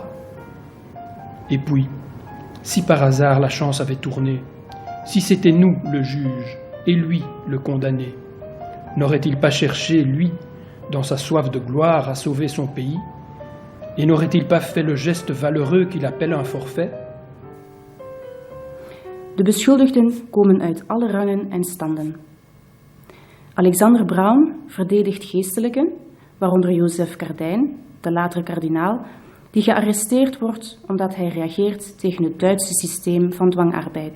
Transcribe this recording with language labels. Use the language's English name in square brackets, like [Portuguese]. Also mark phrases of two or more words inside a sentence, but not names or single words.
[French] Et puis, si par hasard la chance avait tourné, si c'était nous le juge et lui le condamné, n'aurait-il pas cherché, lui, dans sa soif de gloire, à sauver son pays? Et n'aurait-il pas fait le geste valeureux qu'il appelle un forfait? [Dutch] De beschuldigden komen uit alle rangen en standen. Alexander Braun verdedigt geestelijken, waaronder Joseph Cardijn, de latere kardinaal, die gearresteerd wordt omdat hij reageert tegen het Duitse systeem van dwangarbeid.